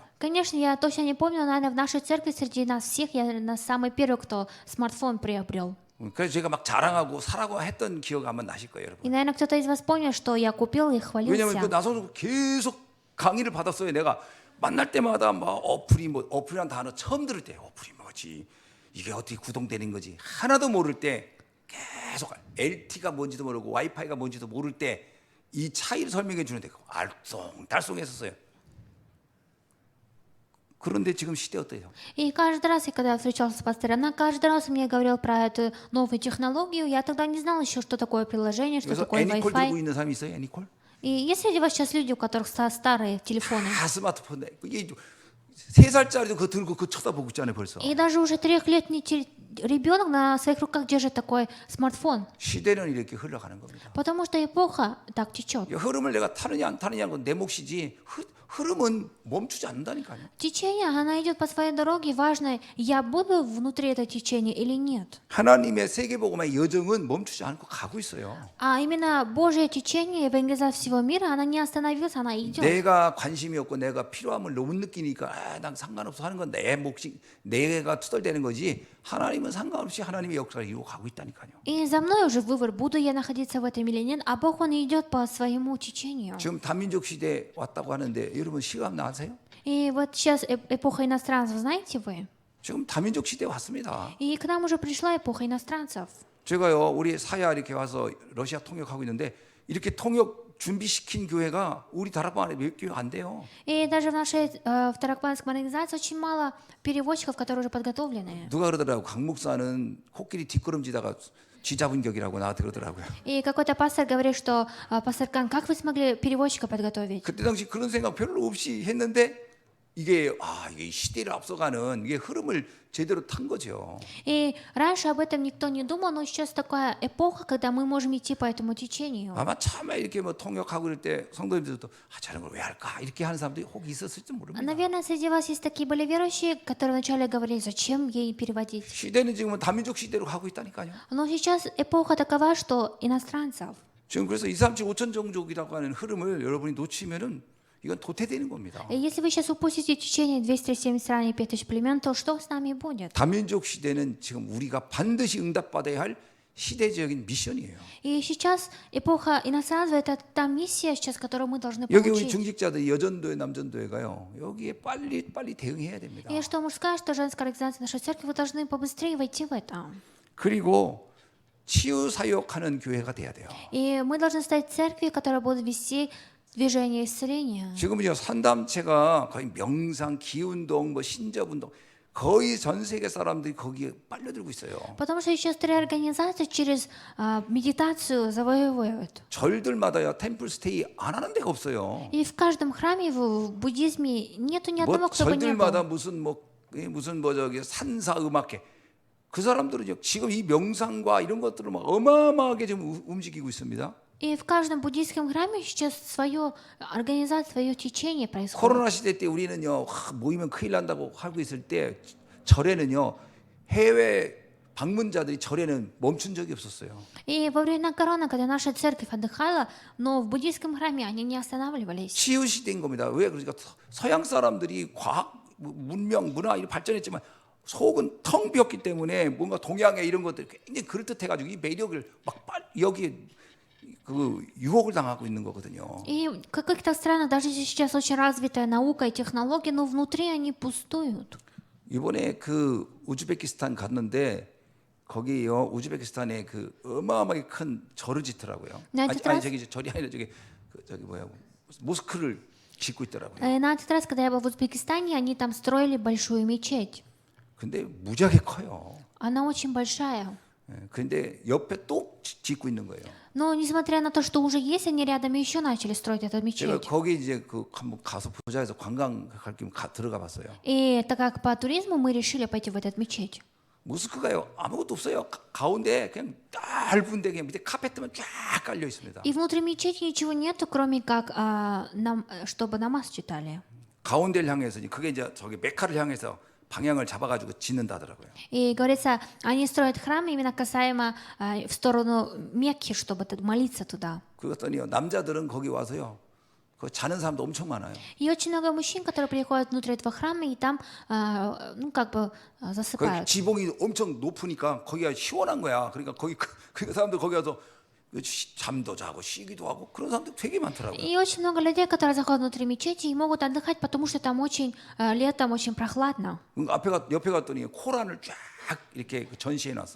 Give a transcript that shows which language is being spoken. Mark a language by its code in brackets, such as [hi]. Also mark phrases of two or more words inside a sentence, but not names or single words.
[ru] Конечно, я точно не помню, но, наверное, в нашей церкви среди нас всех я, наверное, самый первый, кто смартфон приобрел. [ko] 그래서 제가 막 자랑하고 사라고 했던 기억 아마 나실 거예요, 여러분. [ru] И, наверное, кто-то из вас помнит, что я купил и [ko] 왜냐하면 그 [ru] хвалился. [ko] 나서서 계속 강의를 받았어요. 내가 만날 때마다 막 어플이란 단어 처음 들을 때 어플이 뭐지? 이게 어떻게 구동되는 거지? 하나도 모를 때 계속 LT가 뭔지도 모르고 와이파이가 뭔지도 모를 때 이 차이를 설명해 주는데 알쏭달쏭했었어요. 그런데 지금 시대 어때요? [ru] И каждый раз, когда я встречался с пастором, она каждый раз мне говорил про эту новую технологию. Я тогда не знала еще, что такое приложение, что [ko] 그래서 [ru] такое [ko] 애니콜 들고 [ru] Wi-Fi. [ko] 있는 사람이 있어요? 애니콜? [ru] И есть среди вас сейчас люди, у которых старые телефоны? [ko] 다 스마트폰. 이게 3살짜리도 그거 들고 그거 쳐다보고 있잖아요, 벌써. [ru] И даже уже 3-летний ребенок на своих руках держит такой смартфон. [ko] 시대는 이렇게 흘러가는 겁니다. [ru] Потому что эпоха так течет. [ko] 이 흐름을 내가 타느냐 안 타느냐는 건 내 몫이지 흐름은 멈추지 않는다니까요. [ru] Течение, она идет по своей дороге. Важно, я буду внутри этого течения или нет. [ko] 하나님의 세계복음의 여정은 멈추지 않고 가고 있어요. [ru] А именно Божье течение, евангелизация всего мира, она не остановилась, она идет. [ko] 내가 관심이 없고 내가 필요함을 너무 느끼니까 난 상관없어 하는 건 내 몫이 내가 투덜대는 거지. 하나님은 상관없이 하나님의 역사를 이루고 가고 있다니까요. [ru] И за мной уже выбор, буду я находиться в этом или нет, а Бог, Он идет по своему течению. [ko] 지금 단민족 시대 왔다고 하는데 여러분 시감 나세요? [ru] И вот сейчас эпоха иностранцев, знаете вы? [ko] 지금 다민족 시대 왔습니다. [ru] И к нам уже пришла эпоха иностранцев. [ko] 제가요 우리 사야 이렇게 와서 러시아 통역하고 있는데 이렇게 통역 준비시킨 교회가 우리 다락방 안에 몇 교회 안 돼요. [ru] И даже в нашей в Таракбанской организации очень мало переводчиков, которые уже подготовлены. [ko] 누가 그러더라고 강 목사는 코끼리 뒷걸음지다가 쥐 잡은 격이라고 나한테 그러더라고요. [ru] И какой-то пастор говорит, что пастор Кан, как вы смогли переводчика подготовить? [ko] 그때 당시 그런 생각 별로 없이 했는데 이게 이게 시대를 앞서가는 이게 흐름을 제대로 탄 거죠. [ru] И раньше об этом никто не думал, но сейчас такая эпоха, когда мы можем идти по этому течению. [ko] 아마 처음에 이렇게 뭐 통역하고 그럴 때 성도님들도 저런 걸 왜 할까 이렇게 하는 사람들이 혹 있었을지 모릅니다. [ru] Наверное, среди вас есть такие были верующие, которые вначале говорили, зачем ей переводить. [ko] 시대는 지금은 다민족 시대로 가고 있다니까요. [ru] Но сейчас эпоха такова, что иностранцев. [ko] 지금 그래서 2, 3, 7, 5천 종족이라고 하는 흐름을 여러분이 놓치면은 이건 도태되는 겁니다. [ru] И если вы сейчас упустите течение 270 стран и 5000 племен, то что с нами будет? [ko] 다민족 시대는 지금 우리가 반드시 응답받아야 할 시대적인 미션이에요. [ru] И сейчас эпоха иностранцев — это та миссия, сейчас, которую мы должны [ko] 여기 우리 [ru] получить. [ko] 중직자들 여전도회 남전도회가요. 여기에 빨리 대응해야 됩니다. [ru] И что мужская, что женская организация нашей церкви, вы должны побыстрее войти в это. [ko] 그리고 치유 사역하는 교회가 돼야 돼요. [ru] И мы должны стать церковью, которая будет вести движение исцеления. [ko] 지금은요 산담체가 거의 명상, 기운동, 뭐 신접운동 거의 전 세계 사람들이 거기에 빨려들고 있어요. [ru] Потому что сейчас три организации через медитацию завоевывают. [ko] 절들마다요 템플 스테이 안 하는 데가 없어요. [ru] И в каждом храме в буддизме нету ни одного, [ko] 뭐 [ru] кто бы не [ko] 절들마다 [ru] был. [ko] 무슨 저기 산사 음악회 그 사람들은요 지금 이 명상과 이런 것들을 막 어마어마하게 지금 움직이고 있습니다. [ru] И в каждом буддийском храме сейчас свое организация, свое течение происходит. [ko] 코로나 시대 때 우리는요 모이면 큰일 난다고 하고 있을 때 절에는요 해외 방문자들이 절에는 멈춘 적이 없었어요. [ru] И во время короны, когда наша церковь отдыхала, но в буддийском храме они не останавливались. [ko] 치유 시대인 겁니다. 왜 그러니까 서양 사람들이 과학, 문명, 문화 이런 발전했지만 속은 텅 비었기 때문에 뭔가 동양의 이런 것들 굉장히 그럴듯해가지고 이 매력을 막 여기에 그 유혹을 당하고 있는 거거든요. [ru] И в каких-то странах даже сейчас очень развитая наука и технологии, но внутри они пустуют. [ko] 이번에 그 우즈베키스탄 갔는데 거기요 우즈베키스탄에 그 어마어마하게 큰 절을 짓더라고요. 네, 아니 진짜? 저기 절이 아니라 저기 뭐야 모스크를 짓고 있더라고요. [ru] На этот раз, когда я был в Узбекистане, они там строили большую мечеть. [ko] 근데 무지하게 커요. [ru] Она очень большая. [ko] 근데 옆에 또 짓고 있는 거예요. [ru] Но несмотря на то, что уже есть, они рядом еще начали строить эту [ko] 제가 [ru] мечеть. [ko] 거기 이제 그 한번 가서 보자 해서 관광할 겸 들어가 봤어요. [ru] И так как по туризму мы решили пойти в эту мечеть. [ko] 모스크가요 아무것도 없어요. 가운데 그냥 넓은데 그냥 밑에 카페트만 쫙 깔려 있습니다. [ru] И внутри мечети ничего нету, кроме как чтобы намаз читали. [ko] 가운데를 향해서 그게 이제 저기 메카를 향해서 방향을 잡아가지고 짓는다더라고요. [ru] И говорится, они строят храм именно касаемо в сторону Мекки, чтобы молиться туда. [ko] 그랬더니요 남자들은 거기 와서요 그 자는 사람도 엄청 많아요. [ru] И очень много мужчин, которые приходят внутрь этого храма и там, ну как бы [ko] 그 [ru] засыпают. [ko] 지붕이 엄청 높으니까 거기가 시원한 거야. 그러니까 거기 그 사람들 거기 가서 잠도 자고 쉬기도 하고 그런 사람들 되게 많더라고요. [ru] И очень много людей, которые заходят внутри мечети и могут отдыхать, потому что там очень летом очень прохладно. [ko] 옆에 갔더니 코란을 쫙 이렇게 전시해 놨어요.